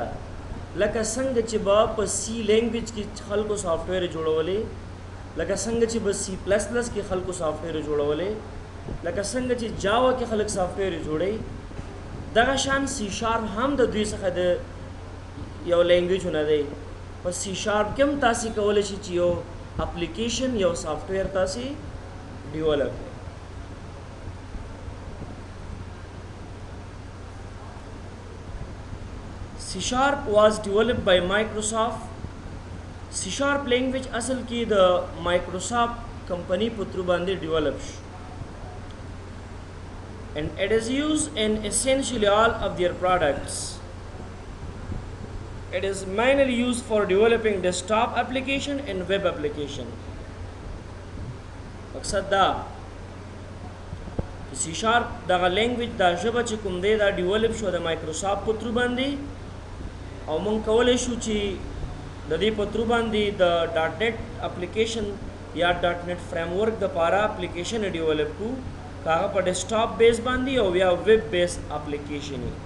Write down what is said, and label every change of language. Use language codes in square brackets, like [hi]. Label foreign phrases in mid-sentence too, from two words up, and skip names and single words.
[ps] لکه څنګه چې به په [en] C language [ps] کې خلکو سافټویر جوړولې، لکه څنګه چې به سی پلس پلس کې خلکو سافټویر جوړولې، لکه څنګه چې جاوا کې خلک سافټویر جوړي، دغه شان سی شارپ هم د دوی څخه د یو لینګویجونه دی. په سی شارپ کې هم تاسې کولی شئ چې یو اپلیکیشن یو سافټویر تاسې ډیولپ کړئ. [en] C sharp was developed by Microsoft. C sharp language [ps] اصل کې د [en] Microsoft company [ps] په تر باندې ډیولپ شو. [en] And it is used in essentially all of their products. it is mainly used for developing desktop application and web application. [ps] مقصد دا سی شارپ دغه لینګویج دا ژبه چې کوم دی دا ډیولپ شو د مایکروسافټ په ترو باندې او مونږ کولی شو چې د دې په ترو باندې د [en] .NET application [ps] یا [en] .NET framework [ps] د پاره اپلیکیشن ډیولپ کو هغه په [en] desktop base [ps] باندې او یا [en] web base application